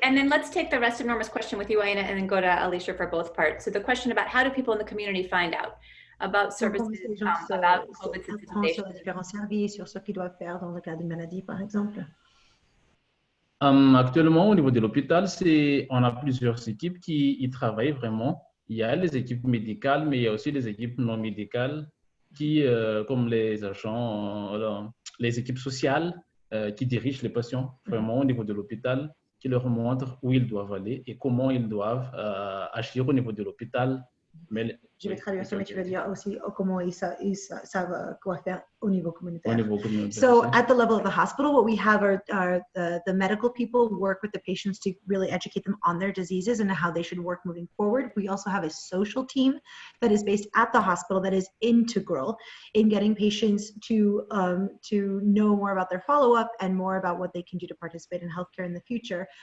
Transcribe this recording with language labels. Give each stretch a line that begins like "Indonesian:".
English: And then let's take the rest of Norma's question with you, Aina, and then go to Alicia for both parts. So the question about how do people in the community find out about services, about COVID sensitization.
French: Sur ce qu'ils doivent faire dans le cas d'une maladie, par exemple. Actuellement, au niveau de l'hôpital, on a plusieurs équipes qui y travaillent vraiment. Il y a les équipes médicales, mais il y a aussi les équipes non médicales qui, comme les agents, les équipes sociales qui dirigent les patients vraiment au niveau de l'hôpital, qui leur montrent où ils doivent aller et comment ils doivent agir au niveau de l'hôpital. Mais je vais traduire ça, mais tu veux dire aussi comment ils savent quoi faire au niveau communautaire.
English: So at the level of the hospital, what we have are the medical people work with the patients to really educate them on their diseases and how they should work moving forward. We also have a social team that is based at the hospital that is integral in getting patients to know more about their follow-up and more about what they can do to participate in healthcare in the future.